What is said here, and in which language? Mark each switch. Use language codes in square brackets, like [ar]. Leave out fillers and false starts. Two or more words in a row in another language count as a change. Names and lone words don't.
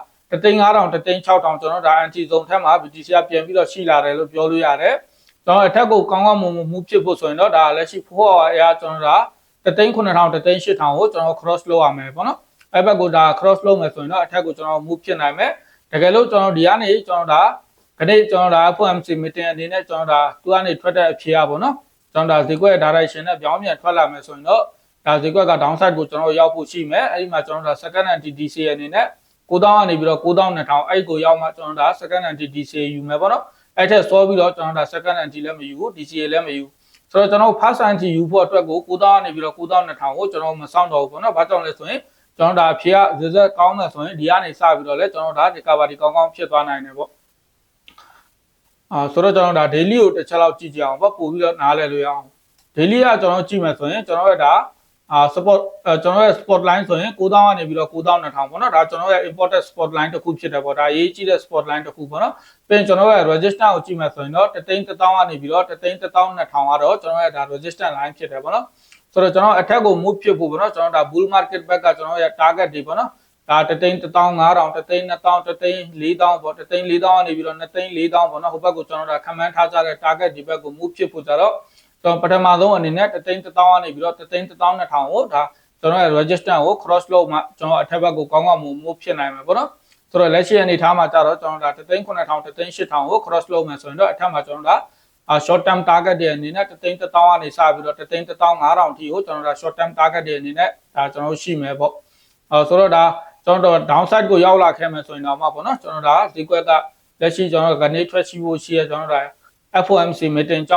[my] 3,500 3,600 ကျွန်တော်ဒါ [en] anti zone [my] ထက်မှာ BTC ကပြန်ပြီးတော့ရှိလာတယ်လို့ပြောလို့ရတယ်ကျွန်တော်အထက်ကိုကောင်းကောင်းမွန်မွန် move ဖြစ်ဖို့ဆိုရင်တော့ဒါလက်ရှိ4 hour အရာကျွန်တော်ဒါ3,900 3,800ကိုကျွန်တော် cross လုပ်ရမယ်ပေါ့နော်အဲ့ ဘက်ကိုဒါ cross လုပ်မယ်ဆိုရင်တော့အထက်ကိုကျွန်တော် move ဖြစ်နိုင်မယ်တကယ်လို့ကျွန်တော်ဒီကနေကျွန်တော်ဒါခဏကျွန်တော်ဒါ [en] FOMC meeting [my] အနေနဲ့ကျွန်တော်ဒါသူကနေထွက်တဲ့အ ဖြေရပါတော့ကျွန်တော်ဒါဈေးကွက် direction နဲ့ပြောင်းပြန်ထွက်လာမယ်ဆိုရင်တော့ဒါဈေးကွက်က downside ကိုကျွန်တော်ရောက်ဖို့ရှိမယ်အဲ့ဒီမှာကျွန်တော်ဒါ [en] second anti DCA [my] အနေနဲ့9,000ကနေပြီးတော့9,200အဲ့ကိုရောက်မှကျွန်တော်ဒါ [en] second anti DCA [my] ယူမယ်ပေါ့နော်အဲ့ထက်စောပြီးတော့ကျွန်တော်ဒါ [en] second anti [my] လည်းမယူဘူး DCA လည်းမယူဆိုတော့ကျွန်တော် [en] first anti [my] ယူဖို့အတွက်ကို9,000ကနေပြီးတော့9,200ကိုကျွန်တော်မစောင့်တော့ဘူးပေါ့နော်ဘာကြောင့်လဲဆိုရင်ကျွန်တော်ဒါဖြေရ result ကောင်းမယ်ဆိုရင်ဒီကနေစပြီးတော့လဲကျွန်တော်ဒါ recovery ကောင်းကောင်းဖြစ်သွားနိုင်တယ်ပေါ့ ဆိုတော့ကျွန်တော်ဒါ daily ကိုတစ်ချက်လောက်ကြည့်ကြအောင်ပေါ့ပို့ပြီးတော့နားလည်လို့ရအောင် daily ကကျွန်တော်ကြည့်မယ်ဆိုရင်ကျွန်တော်ရဲ့ဒါsupport ကျွန်တော်ရဲ့ [en] spot line [my] ဆိုရင် 9,000ကနေပြီးတော့9,200ပေါ့နော်ဒါကျွန်တော်ရဲ့ [en] important spot line [my] တစ်ခုဖြစ်တယ်ပေါ့ဒါရေးကြည့်တဲ့ [en] spot line [my] တစ်ခုပေါ့နော်ပြီးရင်ကျွန်တော်ရဲ့ resistance ကိုကြည့်မယ်ဆိုရင်တော့1,100,000ကနေပြီးတော့1,100,200ကတော့ကျွန်တော်ရဲ့ဒါ [en] resistance line [my] ဖြစ်တယ်ပေါ့နော်ဆိုတော့ကျွန်တော်အထက်ကို move ဖြစ်ဖို့ပေါ့နော်ကျွန်တော်ဒါ [en] bull market back [my] ကကျွန်တော်ရဲ့ target တွေပေါ့နော်ဒါ1,150,000 1,200,000 1,400,000ပေါ့1,400,000ကနေပြီးတော့2,400,000ပေါ့နော်ဟိုဘက်ကိုကျွန်တော်ဒါခံမှန်းထားကြတဲ့ target ဒီဘက်ကို move ဖြစ်ဖို့ကြတော့ကျွန်တော်ပထမဆုံးအနေနဲ့1,100,000ကနေပြီးတော့1,100,200 ကိုဒါကျွန်တော်ရဲ့ resistance ကို cross လုပ်မှကျွန်တော်အထက်ဘက်ကိုကောင်းကောင်း move ဖြစ်နိုင်မှာပေါ့နော်ဆိုတော့လက်ရှိအနေထားမှာကြတော့ကျွန်တော်ဒါ1,900,000 1,800,000ကို cross လုပ်မယ်ဆိုရင်တော့အထက်မှာကျွန်တော်ဒါ [en] short term target [my] တွေအနေနဲ့1,100,000ကနေစပြီးတော့1,150,000ထိကိုကျွန်တော်ဒါ [en] short term target [my] တွေအနေနဲ့ဒါကျွန်တော်ရှိမယ်ပေါ့ဆိုတော့ဒါကျွန်တော် downside ကိုရောက်လာခဲ့မယ်ဆိုရင်တော့မှပေါ့နော်ကျွန်တော်ဒါဈေးကွက်ကလက်ရှိကျွန်တော်ကနေထွက်ရှိဖို့ရှိရကျွန်တော်ဒါ [en] FOMC meeting [my] ကြော